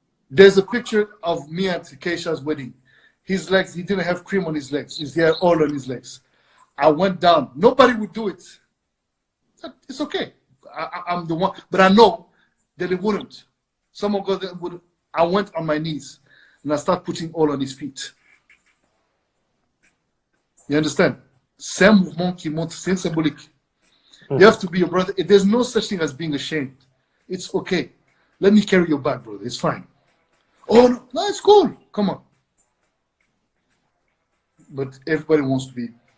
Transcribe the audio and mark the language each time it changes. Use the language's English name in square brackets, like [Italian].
[English] There's a picture of me at Keisha's wedding. His legs, he didn't have cream on his legs. He had oil on his legs. I went down. Nobody would do it. It's okay. I'm the one. But I know that it wouldn't. Someone got that would. I went on my knees and I started putting oil on his feet. You understand? [French] C'est un mouvement qui montre, c'est symbolique. [English] You have to be your brother. There's no such thing as being ashamed. It's okay. Let me carry your bag, brother. It's fine. Oh, no, it's cool. Come on. But everybody wants to be.